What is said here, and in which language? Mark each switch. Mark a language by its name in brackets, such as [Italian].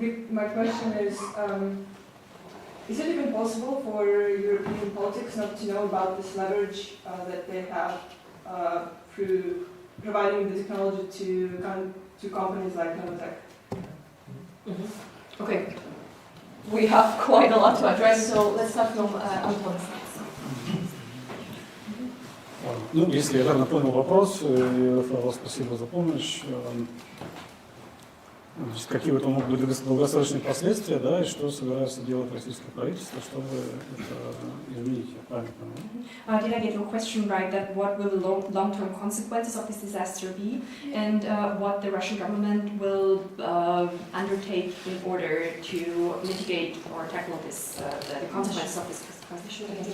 [English] My question is it even possible for European politics not to know about this leverage that they have through providing the technology to companies like Novaya? Okay. We have quite a lot to address, so let's start from Anton. [Russian] Ну, если я верно понял вопрос, Рафаэл, спасибо за помощь. Значит, какие вот могут быть долгосрочные последствия, да, и что собирается делать российское правительство, чтобы это изменить, я правильно понимаю? [English] Did I get your question right, that what will the long-term consequences of this disaster be, and what the Russian government will undertake in order to mitigate or tackle this, the consequences of this disaster?